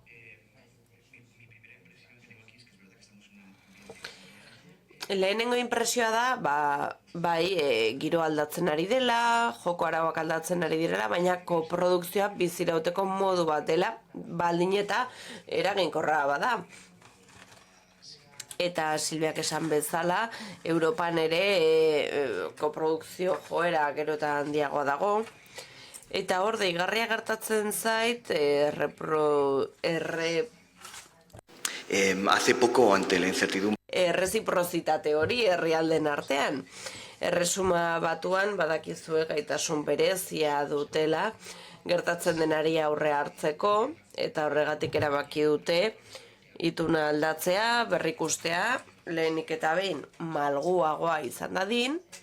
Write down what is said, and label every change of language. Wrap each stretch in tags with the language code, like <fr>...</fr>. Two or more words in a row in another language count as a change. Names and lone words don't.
<eu>Lehenengo inpresioa da, giro aldatzen ari dela, joko arauak aldatzen ari direla, baina koprodukzioa bizirauteko modu bat dela, baldin eta eraginkorra bada. Eta Silviak esan bezala, Europan ere koprodukzio joera gero eta handiagoa dago. Eta hor, deigarria gertatzen zait,</eu> <es>Hace poco, ante la incertidumbre,</es> <eu>erreziprozitate hori herrialden artean. Erresuma Batuan badakizue gaitasun berezia dutela, gertatzen denari aurre hartzeko, eta horregatik erabaki dute ituna aldatzea, berrikustea, lehenik eta behin malguagoa izan dadin,</eu>